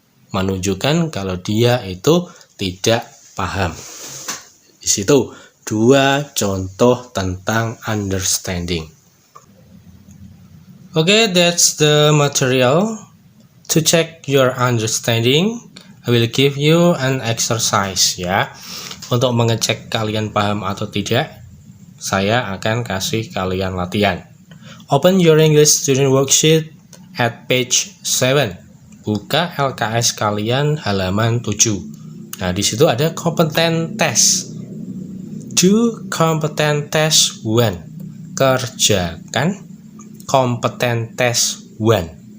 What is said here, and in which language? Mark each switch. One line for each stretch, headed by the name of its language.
Indonesian: Menunjukkan kalau dia itu tidak paham. Di situ 2 contoh tentang understanding.
English: Okay, that's the material. To check your understanding, I will give you an exercise ya.
Indonesian: Untuk mengecek kalian paham atau tidak, saya akan kasih kalian latihan.
English: Open your English student worksheet at page 7.
Indonesian: Buka LKS kalian halaman 7. Nah, di situ ada
English: competent test. Do competent test 1.
Indonesian: Kerjakan competent test 1.